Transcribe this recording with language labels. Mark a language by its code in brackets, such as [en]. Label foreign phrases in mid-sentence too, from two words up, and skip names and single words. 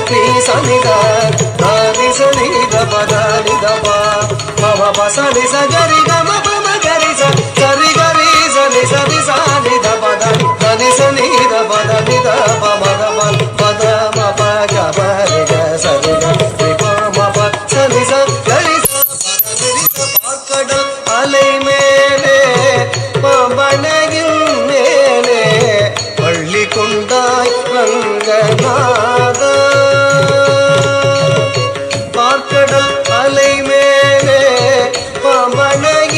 [ta] ನೀ ಸನಿ ದ ದಾನಿ ಸನಿ ದ ಪದ ನಿ ದ ಪ ಮಮ ಪ ಸನಿ ಸ ಗರಿ ಗ ಮ ಪ ಮ ಗರಿ ಸ ಸರಿ ಗರಿ ಸನಿ ಸರಿ ಸಾನಿ ದ ಪದ ದಾನಿ ಸನಿ ದ ಪದ ನಿ ದ ಪ ಮ ದ ಪ ಪದ ಮ ಪ ಗ ಪ ರಿ ಗ ಸರಿ ಗ ರಿ ಪ ಮ ಪ ಸನಿ ಸ ಗರಿ அலை மேலே பவனகின் மேலே பள்ளி கொண்டாய் ரங்கநாத பார்க்கடல் அலை மேலே பவன